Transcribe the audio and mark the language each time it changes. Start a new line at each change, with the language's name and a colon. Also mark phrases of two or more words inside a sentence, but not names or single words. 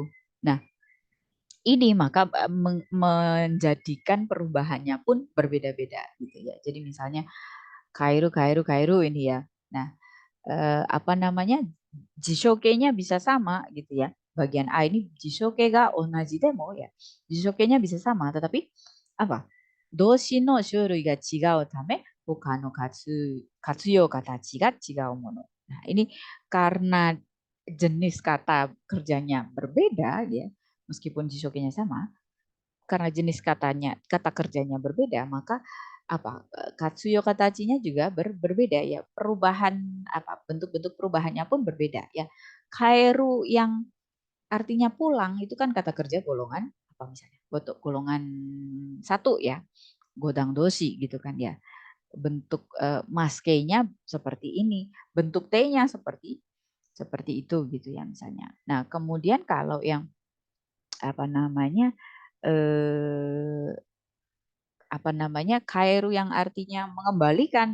Indonesian: Nah, ini maka menjadikan perubahannya pun berbeda-beda gitu ya. Jadi misalnya kairu kairu kairu ini ya. Nah, apa namanya jishoke-nya bisa sama gitu ya. Bagian A ini
Japanese: 辞書形が同じでも
Indonesian: ya. Jishoke-nya bisa sama, tetapi apa?
Japanese: 動詞の種類が違うため他の活用形が違うもの.
Indonesian: Nah, ini karena jenis kata kerjanya berbeda ya, meskipun jishoke-nya sama, karena jenis kata kerjanya berbeda, maka Katsuyo katachinya juga berbeda ya. Perubahan bentuk-bentuk perubahannya pun berbeda ya. Kaeru yang artinya pulang itu kan kata kerja golongan apa misalnya? Golongan satu ya.
Japanese: 五段動詞
Indonesian: gitu kan ya. Bentuk maskeinya seperti ini, bentuk T-nya seperti itu gitu ya misalnya. Nah, kemudian kalau yang eh, kairu yang artinya mengembalikan.